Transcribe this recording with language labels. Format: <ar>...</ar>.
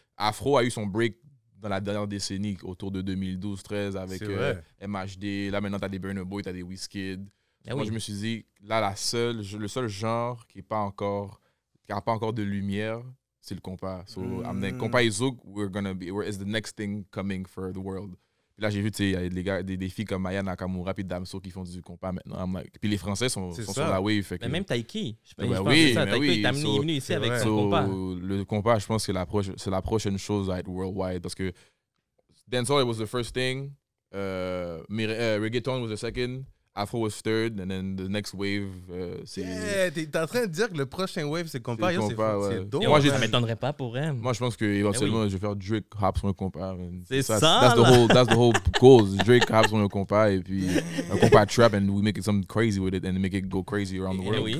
<fr>Afro a eu son break dans la dernière décennie, autour de 2012-13, avec MHD. Là, maintenant, t'as des Burna Boy, t'as des Wizkid. Moi, je me suis dit, là, le seul genre qui n'a pas encore de lumière, c'est le compas.</fr> <en>So, compas et zouk, is the next thing coming for the world.</en> <fr>Puis là, j'ai vu, il y a des filles comme Maya Nakamura et Damso qui font du compas maintenant. Puis les Français sont sur la wave. Fait que... Mais même Taiki. Taiki est venu ici avec son compas. Le compas, je pense que c'est la prochaine chose à être worldwide. Parce que</fr> <en>dancehall was the first thing. Reggaeton was the second. Afro was third, and then the next wave, c'est...</en> <fr>Yeah, t'es en train de dire que le prochain wave, c'est compas. C'est dope. Moi, ça m'étonnerait pas pour elle. Moi, je pense qu'éventuellement, je vais faire Drake hop sur un compas. C'est ça,</fr> <en>that's the whole goal.</en> <fr>Drake hop sur un compas, et puis un compas trap,</fr> <en>and we make it something crazy with it, and make it go crazy around the world.</en>